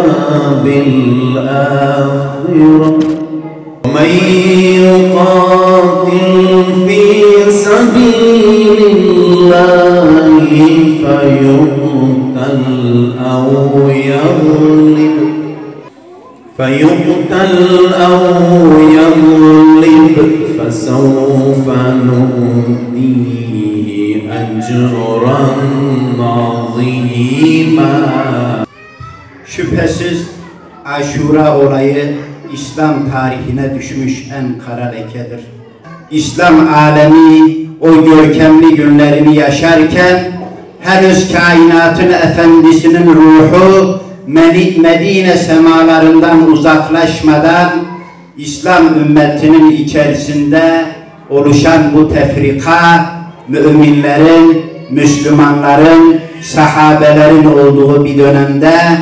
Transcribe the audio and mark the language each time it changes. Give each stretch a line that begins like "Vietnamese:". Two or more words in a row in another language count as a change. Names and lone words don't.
Arabic: بِالْآخِرَةِ وَمَنْ يُقَاتِلْ فِي سَبِيلِ اللَّهِ فَيُقْتَلْ أَوْ يغلب فسوف نؤتيه أجرا عظيما.
Turkish: Şüphesiz Aşura olayı İslam tarihine düşmüş en kara lekedir. İslam alemi o görkemli günlerini yaşarken henüz kainatın efendisinin ruhu Medine semalarından uzaklaşmadan İslam ümmetinin içerisinde oluşan bu tefrika, müminlerin, Müslümanların, sahabelerin olduğu bir dönemde